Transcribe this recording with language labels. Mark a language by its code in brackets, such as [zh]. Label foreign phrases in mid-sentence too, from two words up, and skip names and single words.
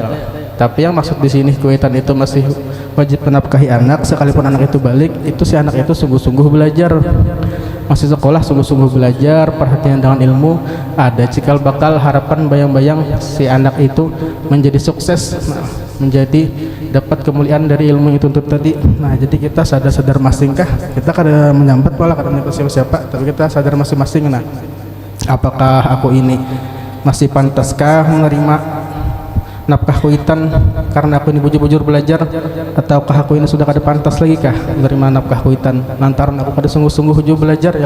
[id] Tapi yang maksud di sini kuitan itu masih wajib menafkahi anak, sekalipun anak itu balik, itu si anak itu sungguh-sungguh belajar, masih sekolah sungguh-sungguh belajar, perhatian dengan ilmu. Ada cikal bakal harapan bayang-bayang si anak itu menjadi sukses, menjadi dapat kemuliaan dari ilmu yang dituntut tadi. [bjn] Nah jadi kita sadar-sadar masing kah, kita kada menyambat malah kada menyambat siapa-siapa, tapi kita sadar masing-masing. Nah apakah aku ini masih pantaskah menerima nafkah kuitan karena aku ini bujur-bujur belajar, ataukah aku ini sudah kada pantas lagi kah menerima nafkah kuitan lantaran aku kada sungguh-sungguh belajar ya.